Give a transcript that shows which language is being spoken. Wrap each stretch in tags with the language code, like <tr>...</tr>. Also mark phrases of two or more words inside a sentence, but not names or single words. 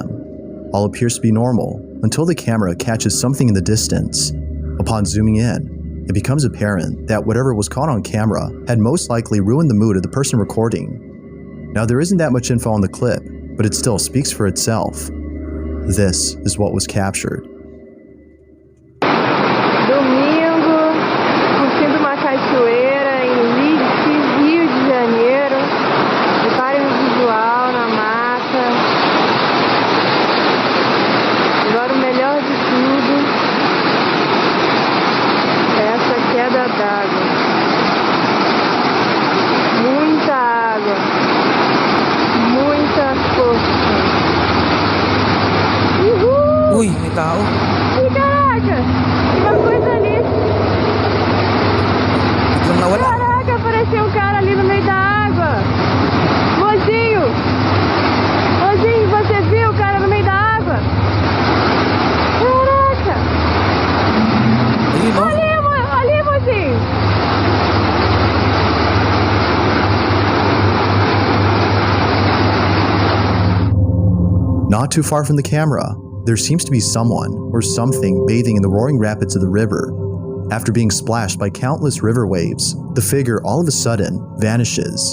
<en>All appears to be normal until the camera catches something in the distance. Upon zooming in, it becomes apparent that whatever was caught on camera had most likely ruined the mood of the person recording. Now there isn't that much info on the clip, but it still speaks for itself. This is what was captured.</en> <pt>Domingo, curtindo uma cachoeira em Leeds, Rio de Janeiro. Reparem o visual na mata. Agora o melhor de tudo é essa queda d'água. Muita água. Muita força. Uhul!</pt> <tl>Uy, may tao.</tl> <pt>Ih, caraca! Tem uma coisa ali.</pt> <tl>Biglang nawala.</tl> <pt>Caraca, apareceu um cara ali no meio da água. Mozinho! Mozinho, você viu o cara no meio da água? Caraca!</pt> <tl>Ayun, no?</tl> <pt>Ali, mozinho!</pt> <en>Not too far from the camera, there seems to be someone or something bathing in the roaring rapids of the river. After being splashed by countless river waves, the figure all of a sudden vanishes.</en>